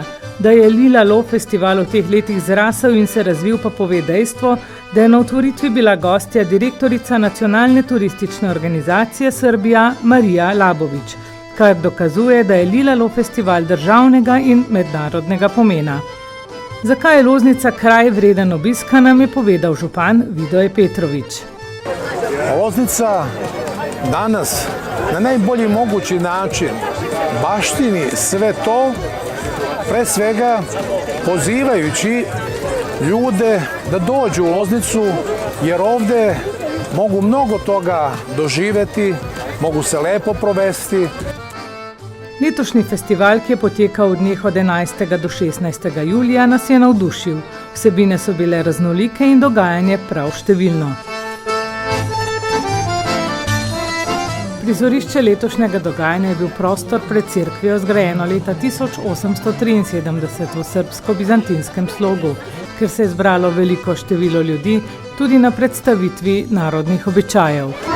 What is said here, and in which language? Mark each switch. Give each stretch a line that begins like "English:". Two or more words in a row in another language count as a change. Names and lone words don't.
Slovenian: Da je Lila Lo festival v teh letih zrasel in se razvil, pa pove dejstvo, da je na otvoritvi bila gostja direktorica Nacionalne turistične organizacije Srbija Marija Labović, kar dokazuje, da je Lila Lo festival državnega in mednarodnega pomena. Zakaj je Loznica kraj vreden obiska, nam je povedal župan Vidoje Petrović.
Serbian: Loznica danas na najbolji mogući način baštini sve to, pre svega pozivajući ljude da dođu u Loznicu, jer ovde mogu mnogo toga doživeti, mogu se lepo provesti.
Slovenian: Letošnji festival, ki je potekal v dneh od 11. do 16. julija, nas je navdušil. Vsebine so bile raznolike in dogajanje prav številno. Prizorišče letošnjega dogajanja je bil prostor pred cerkvijo, zgrajeno leta 1873 v srbsko-bizantinskem slogu, ker se je zbralo veliko število ljudi tudi na predstavitvi narodnih običajev.